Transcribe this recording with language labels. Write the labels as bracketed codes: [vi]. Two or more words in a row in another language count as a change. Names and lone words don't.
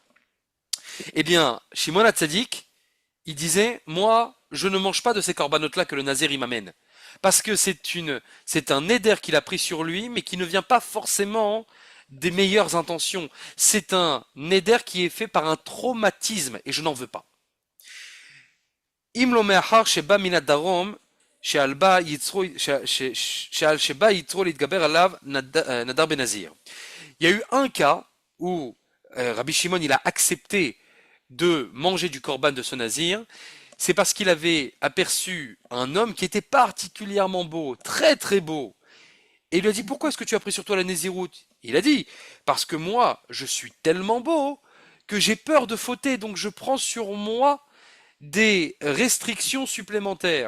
[fr] Eh bien, Shimon HaTzadik, il disait, moi, je ne mange pas de ces corbanotes-là que le Nazir il m'amène. Parce que c'est un éder qu'il a pris sur lui, mais qui ne vient pas forcément des meilleures intentions. C'est un éder qui est fait par un traumatisme, et je n'en veux pas. [he] אם לא מאחר שבא מן הדרום, שעל שבא יצרו להתגבר עליו נדר בנזיר. [fr] Il y a eu un cas où Rabbi Shimon il a accepté de manger du korban de ce nazir, c'est parce qu'il avait aperçu un homme qui était particulièrement beau, très très beau. Et il lui a dit, pourquoi est-ce que tu as pris sur toi la Néziroute? Il a dit, parce que moi, je suis tellement beau que j'ai peur de fauter, donc je prends sur moi des restrictions supplémentaires.